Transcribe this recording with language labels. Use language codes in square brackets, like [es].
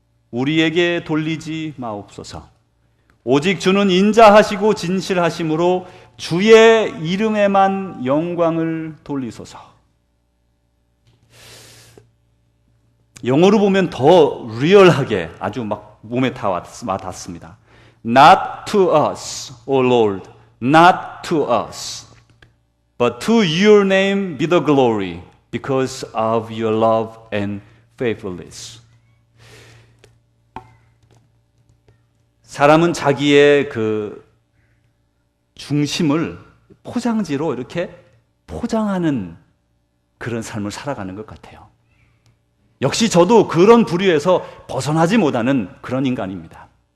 [ko] 우리에게 돌리지 마옵소서. 오직 주는 인자하시고 진실하심으로 주의 이름에만 영광을 돌리소서. 영어로 보면 더 리얼하게 아주 막 몸에 다 와닿습니다. [en] Not to us, O Lord, not to us, but to your name be the glory because of your love and faithfulness. [ko] 사람은 자기의 그 중심을 포장지로 이렇게 포장하는 그런 삶을 살아가는 것 같아요. 역시 저도 그런 부류에서 벗어나지 못하는 그런 인간입니다.